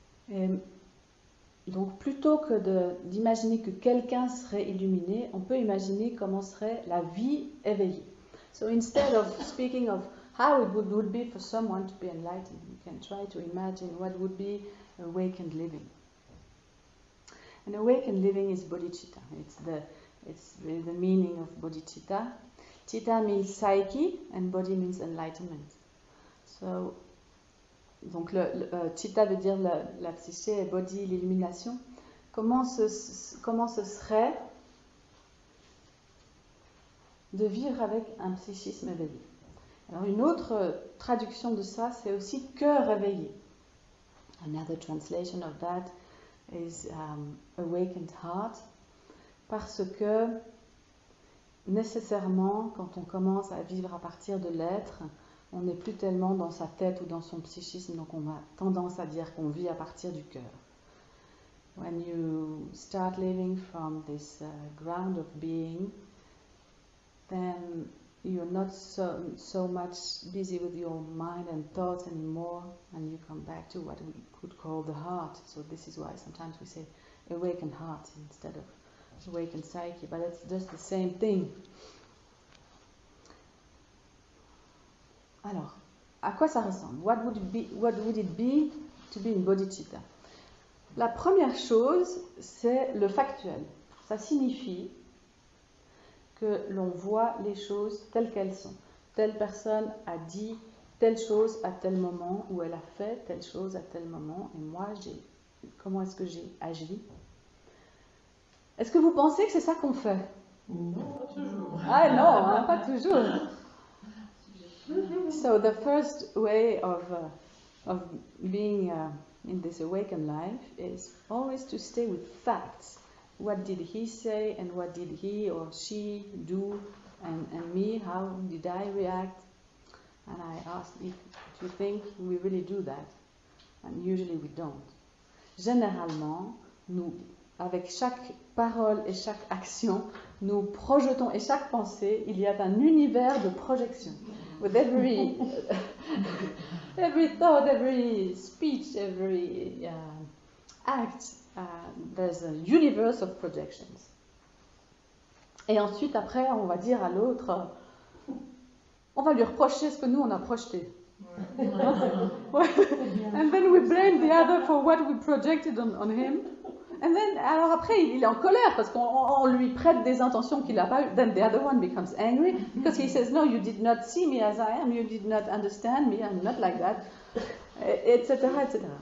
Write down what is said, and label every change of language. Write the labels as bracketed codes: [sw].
[fr] Et donc plutôt que d'imaginer que quelqu'un serait illuminé, on peut imaginer comment serait la vie éveillée. [en] So instead of speaking of how it would be for someone to be enlightened, you can try to imagine what would be awakened living. And awakened living is bodhicitta. It's the meaning of bodhicitta. Citta means psyche and body means enlightenment. [fr] So, donc citta veut dire la psyché et body l'illumination. Comment ce serait de vivre avec un psychisme éveillé? Alors une autre traduction de ça, c'est aussi cœur éveillé. [en] Another translation of that is awakened heart, [fr] parce que nécessairement, quand on commence à vivre à partir de l'être, on n'est plus tellement dans sa tête ou dans son psychisme, donc on a tendance à dire qu'on vit à partir du cœur. [en] When you start living from this ground of being, then you're not so much busy with your mind and thoughts anymore, and you come back to what we could call the heart. So this is why sometimes we say awakened heart instead of awakened psyche, but it's just the same thing. [fr] Alors, à quoi ça ressemble? [en] What would it be to be in bodhicitta? [fr] La première chose, c'est le factuel. Ça signifie que l'on voit les choses telles qu'elles sont. Telle personne a dit telle chose à tel moment, ou elle a fait telle chose à tel moment, et moi, comment est-ce que j'ai agi? Est-ce que vous pensez que c'est ça qu'on fait? Non, pas toujours. Ah non, hein, pas toujours. [en] So the first way of being in this awakened life is always to stay with facts. What did he say and what did he or she do, and me, how did I react? And I asked if you think we really do that, and usually we don't. [fr] Généralement, nous, avec chaque parole et chaque action, nous projetons, et chaque pensée, il y a un univers de projection. [en] With every thought, every speech, every act, there's a universe of projections. [fr] Et ensuite, après, on va dire à l'autre, on va lui reprocher ce que nous, on a projeté. [en] And then we blame the other for what we projected on him. And then, [fr] alors après, il est en colère parce qu'on lui prête des intentions qu'il n'a pas eues. [en] Then the other one becomes angry because he says, no, you did not see me as I am, you did not understand me, I'm not like that, etc., etc.